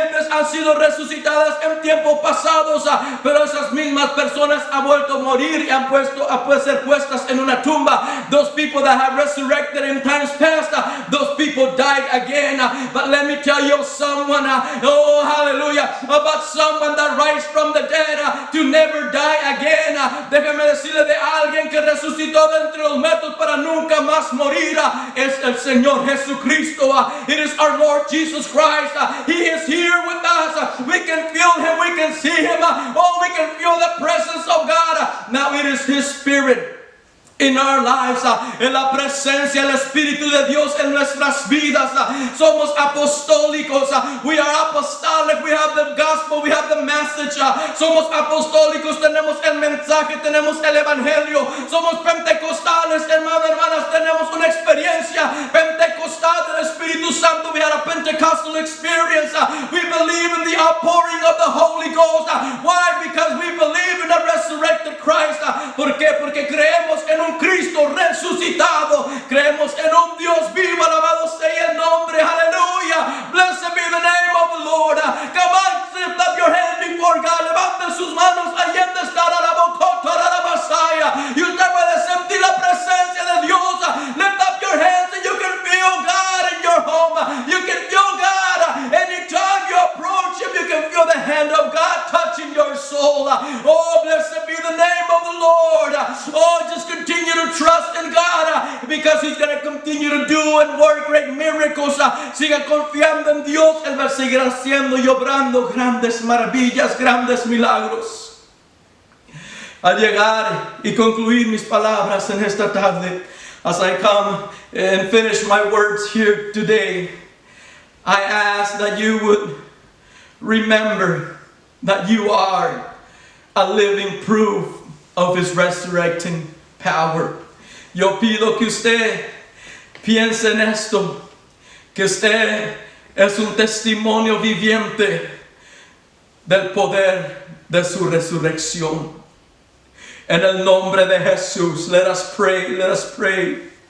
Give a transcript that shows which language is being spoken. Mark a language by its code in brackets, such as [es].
[es] han sido resucitadas en tiempos pasados, pero esas mismas personas han vuelto a morir y han ser puestas en una tumba. [en] Those people that have resurrected in times past, those people died again. But let me tell you someone, oh hallelujah, about someone that rise from the dead to never die again. [es] Déjeme decirle de alguien que resucitó de entre los muertos para nunca más morir. Es el Señor Jesucristo. [en] It is our Lord Jesus Christ. He is here with us. We can feel Him, we can see Him. Oh, we can feel the presence of God. Now it is His Spirit in our lives, [es] en la presencia del Espíritu de Dios en nuestras vidas. Somos apostólicos, [en] we are apostolic, we have the gospel, we have the message. [es] Somos apostólicos, tenemos el mensaje, tenemos el evangelio. Somos pentecostales, hermanos, hermanas, tenemos una experiencia pentecostal del Espíritu Santo. [en] We had a Pentecostal experience. We believe in the outpouring of the Holy Ghost. Why? Because we believe in the resurrected Christ. [es] ¿Por qué? Porque creemos en un Cristo resucitado, creemos en un Dios vivo, alabado sea el nombre, aleluya. [en] Blessed be the name of the Lord. Come on, lift up your hand before God, [es] levante sus manos, allí donde está la boca, la Masaya, y usted puede sentir la presencia de Dios. [en] Lift up your hands and you can feel God in your home, you can feel God anytime you approach Him, you can feel the hand of God touching your soul. Oh, blessed be the name of the Lord. Oh, just continue to trust in God, because He's going to continue to do and work great miracles. [es] Siga confiando en Dios, Él va a seguir haciendo y obrando grandes maravillas, grandes milagros. Al llegar y concluir mis palabras en esta tarde, [en] as I come and finish my words here today, I ask that you would remember that you are a living proof of His resurrecting power. [es] Yo pido que usted piense en esto, que usted es un testimonio viviente del poder de su resurrección. En el nombre de Jesús, [en] let us pray, let us pray.